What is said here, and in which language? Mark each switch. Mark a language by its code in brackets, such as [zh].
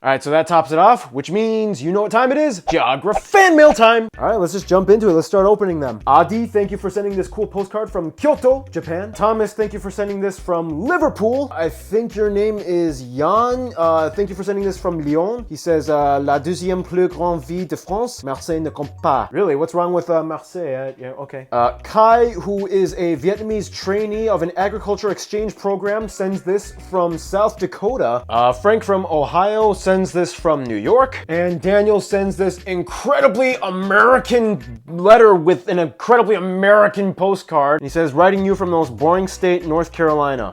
[en] All right, so that tops it off, which means you know what time it is. Geography fan mail time. All right, let's just jump into it. Let's start opening them. Adi, thank you for sending this cool postcard from Kyoto, Japan. Thomas, thank you for sending this from Liverpool. I think your name is Jan. Thank you for sending this from Lyon. He says, [fr] la deuxième plus grande ville de France, Marseille ne compte pas. [en] Really, what's wrong with Marseille? Yeah, okay. Kai, who is a Vietnamese trainee of an agriculture exchange program, sends this from South Dakota. Frank from Ohio sends this from New York. And Daniel sends this incredibly American letter with an incredibly American postcard. He says, writing you from the most boring state, North Carolina.